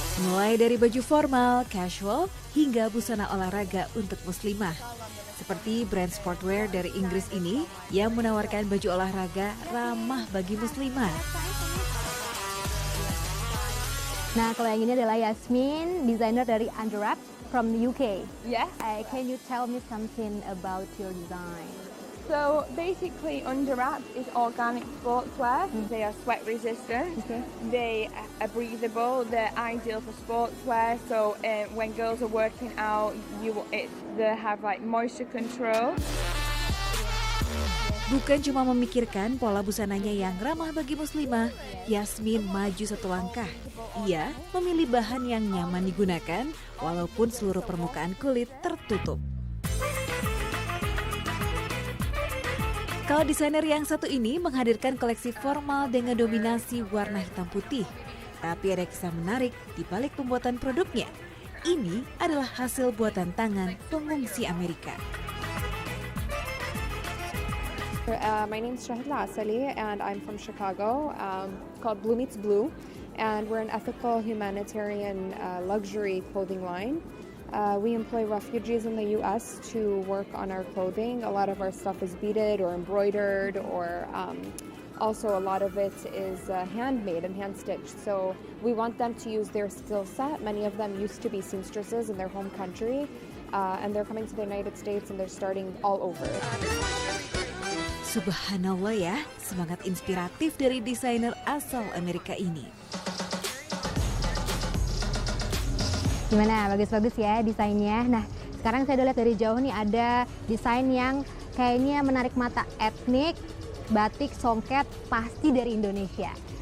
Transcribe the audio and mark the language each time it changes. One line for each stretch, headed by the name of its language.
Indonesian: Mulai dari baju formal, casual, hingga busana olahraga untuk muslimah. Seperti brand sportwear dari Inggris ini yang menawarkan baju olahraga ramah bagi muslimah. Nah, kalau yang ini adalah Yasmin, desainer dari Under Wrap.
English: from the UK. Yes. Can you tell me something about your design? So basically, Under Wraps is organic sportswear. They are sweat resistant. Okay. They are breathable. They're ideal for sportswear. So when girls are working out, they have like moisture control.
Indonesian: Bukan cuma memikirkan pola busananya yang ramah bagi muslimah, Yasmin maju satu langkah. Ia memilih bahan yang nyaman digunakan walaupun seluruh permukaan kulit tertutup. Kalau desainer yang satu ini menghadirkan koleksi formal dengan dominasi warna hitam putih. Tapi ada kisah menarik di balik pembuatan produknya. Ini adalah hasil buatan tangan pengungsi Amerika.
English: My name is Shahla Asali and I'm from Chicago, called Blue Meets Blue, and we're an ethical humanitarian luxury clothing line. We employ refugees in the U.S. to work on our clothing. A lot of our stuff is beaded or embroidered, or also a lot of it is handmade and hand-stitched. So we want them to use their skill set. Many of them used to be seamstresses in their home country, and they're coming to the United States and they're starting all over.
Indonesian: Subhanallah ya, semangat inspiratif dari desainer asal Amerika ini. Gimana? Bagus-bagus ya desainnya. Nah, sekarang saya udah lihat dari jauh nih ada desain yang kayaknya menarik mata, etnik, batik, songket, pasti dari Indonesia.